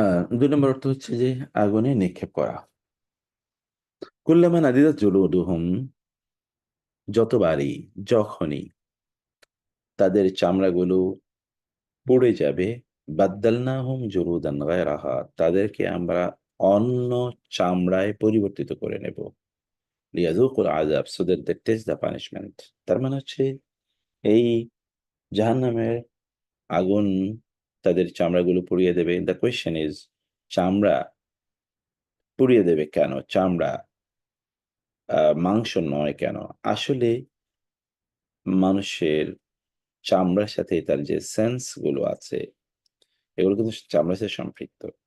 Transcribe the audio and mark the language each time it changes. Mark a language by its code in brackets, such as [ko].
[bn] ২ নম্বর অর্থ হচ্ছে যে আগুনে নিক্ষেপ করা। [ar] কুল্লামা নাদিদাত জুলুদুহুম, [bn] যতবারই, যখনই তাদের চামড়াগুলো পুড়ে যাবে, [ar] বাদ্দালনাহুম জুলুদান গায়রাহা, [bn] তাদেরকে আমরা অন্য চামড়ায় পরিবর্তিত করে নেব। [ar] লিয়াযুকুল আযাব, [en] so that they taste the punishment। [bn] তার মানে হচ্ছে এই জাহান্নামের আগুন তাদের চামড়াগুলো পুড়িয়ে দেবে। [en] The question is, [bn] চামড়া পুড়িয়ে দেবে কেন? চামড়া, মাংস নয় কেন? আসলে মানুষের চামড়ার সাথে তার যে সেন্স গুলো আছে, এগুলো কিন্তু চামড়ার সাথে সম্পৃক্ত।